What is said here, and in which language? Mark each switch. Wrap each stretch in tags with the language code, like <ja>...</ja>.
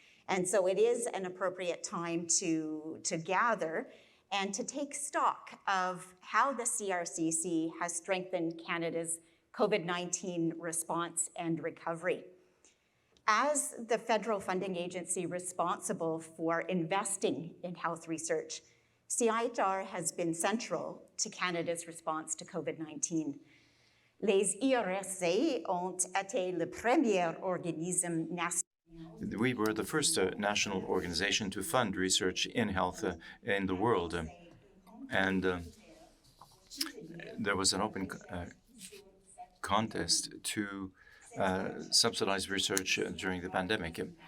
<en>And so it is an appropriate time to gather and to take stock of how the CRCC has strengthened Canada's COVID-19 response and recovery. As the federal funding agency responsible for investing in health research, CIHR has been central to Canada's response to COVID-19.</en> <fr>Les IRC ont été le premier organisme national.</fr> <en>We were the first national organization to fund research in health in the world. And there was an open contest to subsidize research during the pandemic.</en>